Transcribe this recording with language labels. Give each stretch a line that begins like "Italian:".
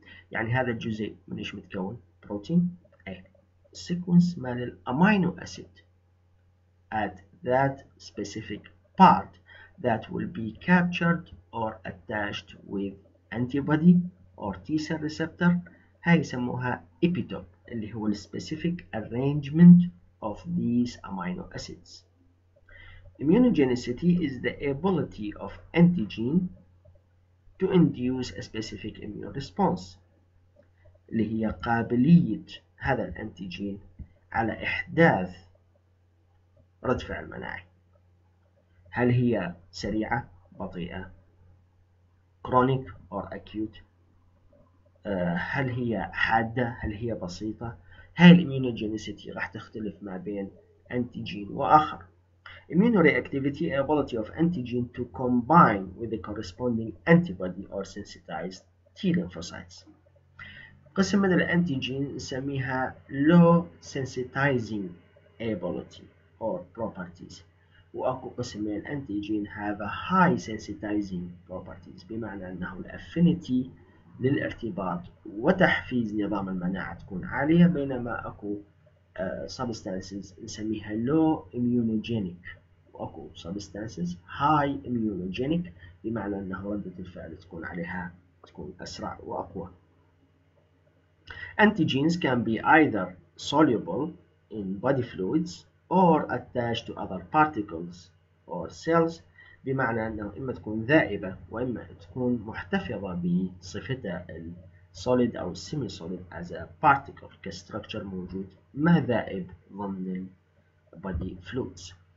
Arabic: يعني هذا الجزيء من ايش متكون؟ بروتين. اي
English: sequence
Arabic: مال الامينو
English: acid at that specific part that will be captured or attached with antibody or T-cell receptor.
Arabic: هاي يسموها
English: epitope
Arabic: اللي هو
English: specific arrangement of these amino acids. Immunogenicity is the ability of antigen to induce a specific immune response
Arabic: اللي هي قابلية هذا الأنتيجين على إحداث رد فعل مناعي. هل هي سريعة بطيئة
English: chronic or acute؟
Arabic: هل هي حادة؟ هل هي بسيطة؟ هاي الإميونوجينيسيتي راح تختلف ما بين أنتيجين وآخر.
English: Immunoreactivity, ability of antigen to combine with the corresponding antibody or sensitized T lymphocytes.
Arabic: قسم من الأنتيجين نسميها
English: low sensitizing ability or properties،
Arabic: وأكو قسم من الأنتيجين
English: have a high sensitizing properties،
Arabic: بمعنى أنه الافينيتي للارتباط وتحفيز نظام المناعة تكون عالية، بينما أكو substances نسميها
English: low immunogenic
Arabic: وأكو substances
English: high immunogenic،
Arabic: بمعنى أنه ردة الفعل تكون عليها تكون أسرع وأقوى.
English: Antigens can be either soluble in body fluids or attached to other particles or cells،
Arabic: بمعنى أنه إما تكون ذائبة وإما تكون محتفظة بصفتها
English: solid أو semi solid as a particle
Arabic: كstructure موجود ما ذائب ضمن
English: body fluids.